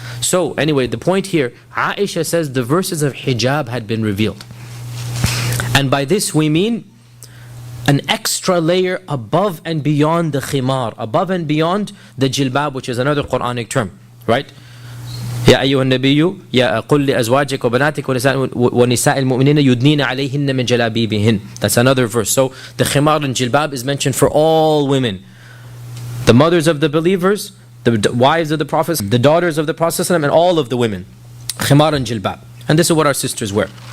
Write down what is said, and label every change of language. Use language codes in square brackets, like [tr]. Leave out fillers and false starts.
[en] So anyway, the point here, Aisha says the verses of hijab had been revealed. And by this we mean an extra layer above and beyond the khimar, above and beyond the jilbab, which is another Quranic term, right? [ar] يا أيها النبي يا قل لأزواجك وبناتك ونساء المؤمنين يدنين عليهن من جلابيبهن. [en] That's another verse. So the khimar and jilbab is mentioned for all women. The mothers of the believers, the wives of the prophets, the daughters of the Prophet, and all of the women. Khimar and jilbab. And this is what our sisters wear.